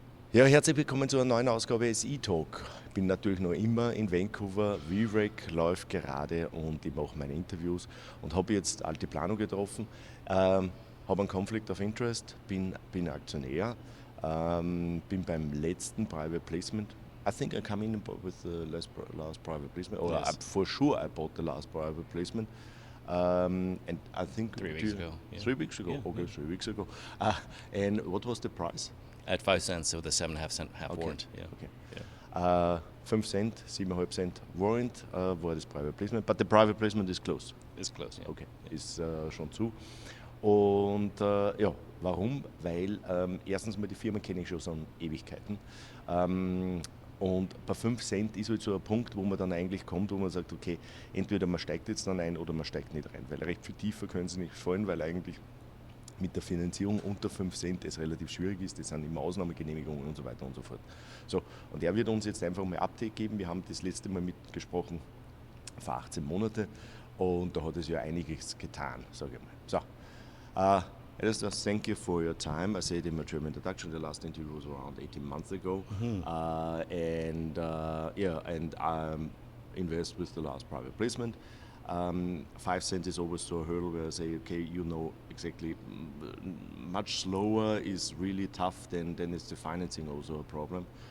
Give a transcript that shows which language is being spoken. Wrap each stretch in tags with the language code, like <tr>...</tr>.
<de>Ja, herzlich willkommen zu einer neuen Ausgabe des E-Talk. Ich bin natürlich noch immer in Vancouver, VREC läuft gerade und ich mache meine Interviews und habe jetzt Altiplano getroffen, habe einen Conflict of Interest, bin Aktionär, bin beim letzten Private Placement.</de> <en>I think I come in with the last private placement, or Yes. for sure I bought the last private placement. And I think 3 weeks ago. Yeah. 3 weeks ago. Yeah, Okay, yeah. 3 weeks ago. And what was the price? At 5 cents with a 7.5 cent warrant. Yeah. Okay. Yeah.</en> <de>5 Cent, 7,5 Cent Warrant war das Private Placement,</de> <en>but the Private Placement is closed. It's close. Yeah.</en> <de>Okay, ist schon zu. Und ja, warum? Weil erstens mal die Firma kenne ich schon seit Ewigkeiten. Und bei 5 Cent ist halt so ein Punkt, wo man dann eigentlich kommt, wo man sagt, okay, entweder man steigt jetzt dann ein oder man steigt nicht rein, weil recht viel tiefer können sie nicht fallen, weil eigentlich mit der Finanzierung unter 5 Cent es relativ schwierig ist, das sind immer Ausnahmegenehmigungen und so weiter und so fort. So, und er wird uns jetzt einfach mal Update geben, wir haben das letzte Mal mitgesprochen vor 18 Monate und da hat es ja einiges getan, sage ich mal.</de> <en>So, Alastair, thank you for your time. I said in my German introduction, the last interview was around 18 months ago, and I invest with the last private placement. 5 cents is always so a hurdle where I say, okay, you know exactly, much slower is really tough, then is the financing also a problem.</en>